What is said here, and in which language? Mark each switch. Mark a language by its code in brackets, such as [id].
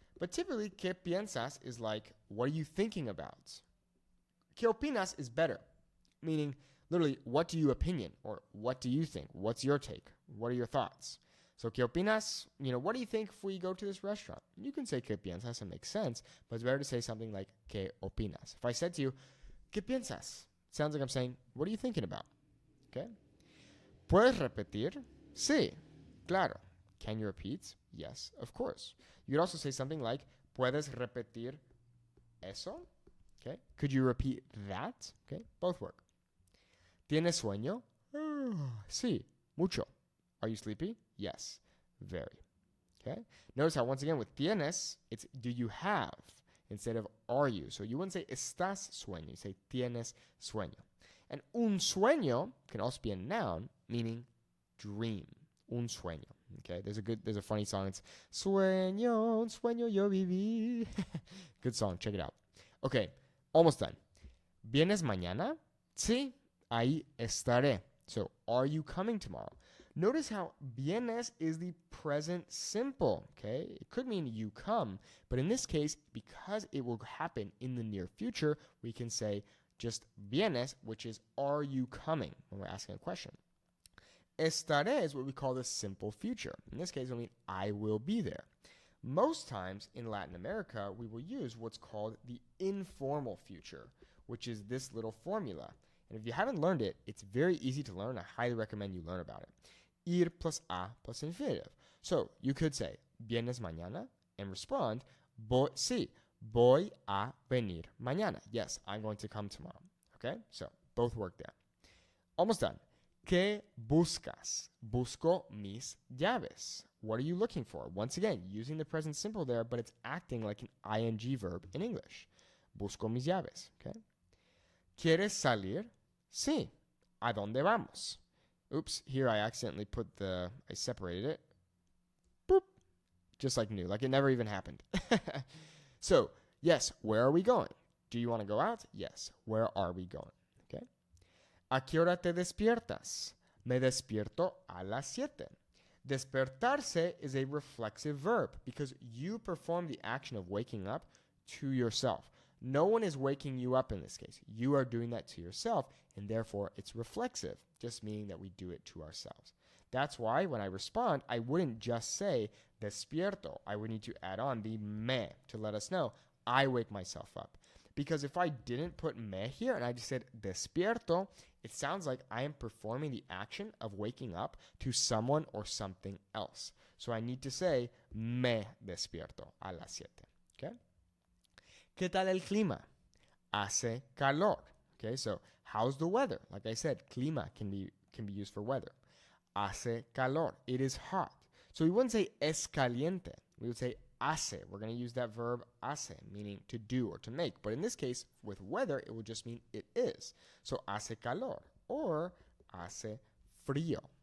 [en] But typically, [es] ¿qué piensas [en] is like, what are you thinking about? [es] ¿Qué opinas [en] is better, meaning literally, what do you opinion? Or what do you think? What's your take? What are your thoughts? So, [es] ¿qué opinas? [en] What do you think if we go to this restaurant? You can say, [es] ¿qué piensas? [en] It makes sense, but it's better to say something like, [es] ¿qué opinas? [en] If I said to you, [es] ¿qué piensas? [en] It sounds like I'm saying, what are you thinking about? [es] Okay? ¿Puedes repetir? Sí, claro. [en] Can you repeat? Yes, of course. You could also say something like, [es] ¿puedes repetir eso? [en] Okay? Could you repeat that? Okay? Both work. [es] ¿Tienes sueño? Sí, mucho. [en] Are you sleepy? Yes, very. Okay? Notice how once again with tienes, it's do you have instead of are you. So you wouldn't say [es] estás sueño. [en] You say [es] tienes sueño. [en] And un sueño can also be a noun, meaning dream. Un sueño. Okay? There's a funny song. [es] It's Sueño, un sueño yo viví. [en] Good song. Check it out. Okay. Almost done. [es] ¿Vienes mañana? Sí, ahí estaré. [en] So, are you coming tomorrow? Notice how vienes is the present simple, okay? It could mean you come, but in this case, because it will happen in the near future, we can say just vienes, which is are you coming when we're asking a question. Estaré is what we call the simple future. In this case, it will mean I will be there. Most times in Latin America, we will use what's called the informal future, which is this little formula. And if you haven't learned it, it's very easy to learn. I highly recommend you learn about it. Ir plus a plus infinitive. So you could say, [es] ¿vienes mañana? [en] And respond, [es] sí, voy a venir mañana. [en] Yes, I'm going to come tomorrow. Okay? So both work there. Almost done. [es] ¿Qué buscas? [en] Busco mis llaves. What are you looking for? Once again, using the present simple there, but it's acting like an ing verb in English. [es] Busco mis llaves. Okay? ¿Quieres salir? Sí. ¿A dónde vamos? [en] Oops, here I accidentally I separated it. Boop. Just like new, like it never even happened. So, yes, where are we going? Do you want to go out? Yes. Where are we going? Okay? [es] ¿A qué hora te despiertas? Me despierto a las 7. [en] Despertarse is a reflexive verb because you perform the action of waking up to yourself. No one is waking you up in this case. You are doing that to yourself, and therefore it's reflexive, just meaning that we do it to ourselves. That's why when I respond, I wouldn't just say despierto. I would need to add on the me to let us know I wake myself up. Because if I didn't put me here and I just said despierto, it sounds like I am performing the action of waking up to someone or something else. So I need to say [es] me despierto a las 7. [en] Okay? [es] ¿Qué tal el clima? Hace calor. [en] Okay, so how's the weather? Like I said, clima can be used for weather. [es] Hace calor. [en] It is hot. So we wouldn't say [es] es caliente. [en] We would say hace. We're going to use that verb hace, meaning to do or to make. But in this case, with weather, it will just mean it is. [es] So hace calor or hace frío.